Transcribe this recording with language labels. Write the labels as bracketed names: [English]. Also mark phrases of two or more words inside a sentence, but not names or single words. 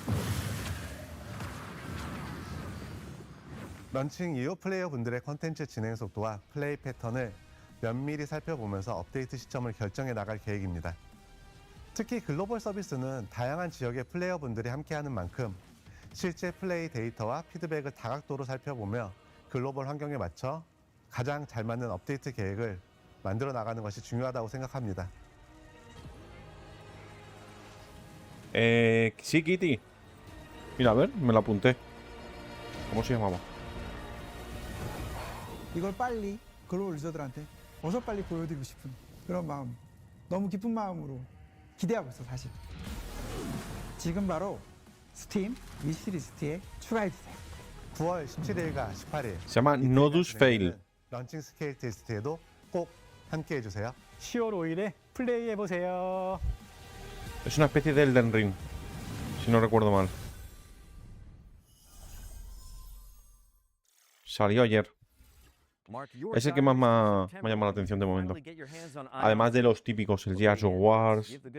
[Korean] 런칭 이후 플레이어분들의 컨텐츠 진행 속도와 플레이 패턴을 면밀히 살펴보면서 업데이트 시점을 결정해 나갈 계획입니다. 특히 글로벌 서비스는 다양한 지역의 플레이어분들이 함께하는 만큼 실제 플레이 데이터와 피드백을 다각도로 살펴보며 글로벌 환경에 맞춰 가장 잘 맞는 업데이트 계획을 만들어 나가는 것이 중요하다고 생각합니다. [Spanish] Sí, Kitty. Mira, a ver, me la apunté. ¿Cómo se llamaba? [Korean] 이걸 빨리 글로벌 유저들한테 어서 빨리 보여드리고 싶은 그런 마음, 너무 기쁜 마음으로 기대하고 있어 사실. 지금 바로 스팀 위시리스트에 추가해주세요. 9월 17일과 18일 [Spanish] Se llama Nodus Fail. [Korean] 런칭 스케일 테스트에도 꼭 함께 해주세요. 10월 5일에 플레이해보세요. [Spanish] Es una especie de Elden Ring, si no recuerdo mal. Salió ayer. Es el que más me ha llamado la atención de momento. Además de los típicos, el Gears of Wars.